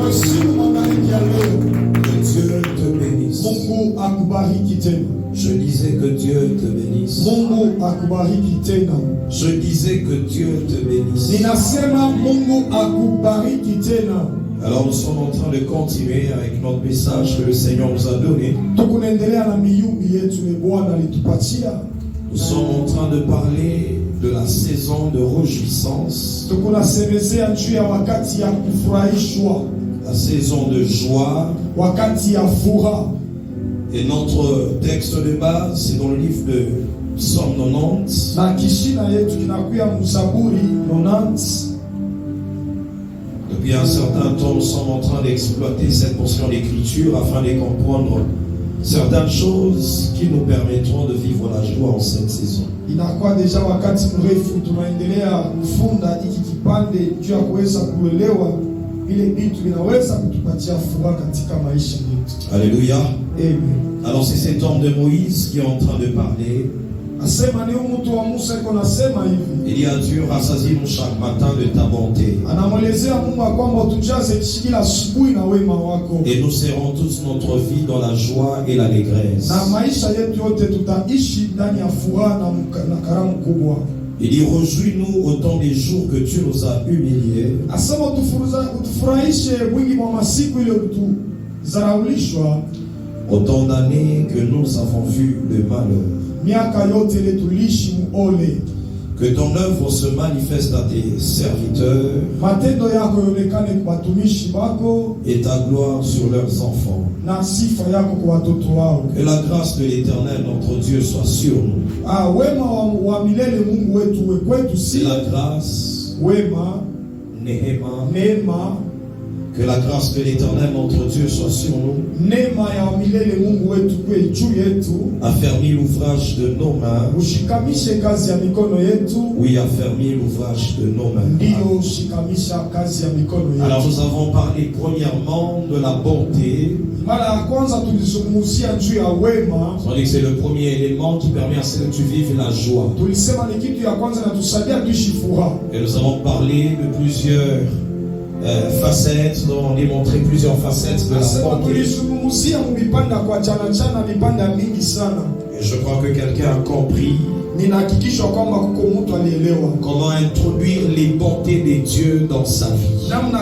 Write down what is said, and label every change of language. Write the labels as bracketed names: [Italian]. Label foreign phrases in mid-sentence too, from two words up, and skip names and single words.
[French] Que Dieu te bénisse. Je disais que Dieu te bénisse. [Swahili] Mungu akubariki tena. [French] Je disais que Dieu te bénisse. [Swahili] Ninasema Mungu akubariki tena. [French] Alors nous sommes en train de continuer avec notre message que le Seigneur nous a donné. [Swahili] Tukunaendelea na miyumbi yetu ni Bwana alitupatia. [French] Nous sommes en train de parler de la saison de réjouissance. [Swahili] Tukunasemezea juu ya wakati ya kufurahishwa. [French] La saison de joie. [Swahili] Wakati ya furaha. [French] Et notre texte de base, c'est dans le livre de Psaume 90. [Swahili] Na kishina yetu kinakuya Mzaburi 90. [French] Depuis un certain temps, nous sommes en train d'exploiter cette portion d'écriture afin de comprendre certaines choses qui nous permettront de vivre la joie en cette saison. [Swahili] Inakuwa deja wakati mrefu tunaendelea kufunda hiki kipande juu ya kuweza kuelewa vile vitu vinaweza kutupatia furaha katika maisha yetu. [French] Alléluia. Amen. Alors c'est cet homme de Moïse qui est en train de parler. [Swahili] Asema ni mtu wa Musa iko nasema hivi. [French] Il dit à Dieu, rassasie-nous chaque matin de ta bonté. [Swahili] Anamwelezea Mungu kwamba utujaze kila asubuhi na wema wako. [French] Et nous serons tous notre vie dans la joie et l'allégresse. [Swahili] Na maisha yetu yote tutaishi ndani ya furaha na karamu kubwa. [French] Il dit, réjouis-nous autant des jours que tu nous as humiliés. [Swahili] Asema utufurahishe wingi wa masiku ile utuzaraulishwa. [French] Autant d'années que nous avons vu le malheur. [Swahili] Miaka yote ile tulishi muole. [French] Que ton œuvre se manifeste à tes serviteurs. [Swahili] Matendo yako yonekane kwa watumishi wako. [French] Et ta gloire sur leurs enfants. [Swahili] Na sifa yako kwa watoto wao. [French] Que la grâce de l'Éternel notre Dieu soit sur nous. [Swahili] Wema wa milele Mungu wetu uwe kwetu si. [French] C'est la grâce. [Swahili] Wema. Neema. [French] Que la grâce de l'Éternel notre Dieu soit sur nous. [Swahili] Neema ya milele Mungu wetu kwe juu yetu. [French] Affermis l'ouvrage de nos mains. [Swahili] Ushikamishe kazi ya mikono yetu. [French] Oui, affermis l'ouvrage de nos mains. [Swahili] Ndio ushikamisha kazi ya mikono yetu. [French] Alors nous avons parlé premièrement de la bonté. [Swahili] Mara ya kwanza tulizungumzia juu ya wema. [French] On dit que c'est le premier élément qui permet à ce que tu vives la joie. [Swahili] Tulisema ni kitu ya kwanza inatusaidia tuishi furaha. [French] Et nous avons parlé de plusieurs facettes, nous avons démontré plusieurs facettes de la bonté. Et je crois que quelqu'un a compris comment introduire les bontés de Dieu dans sa vie.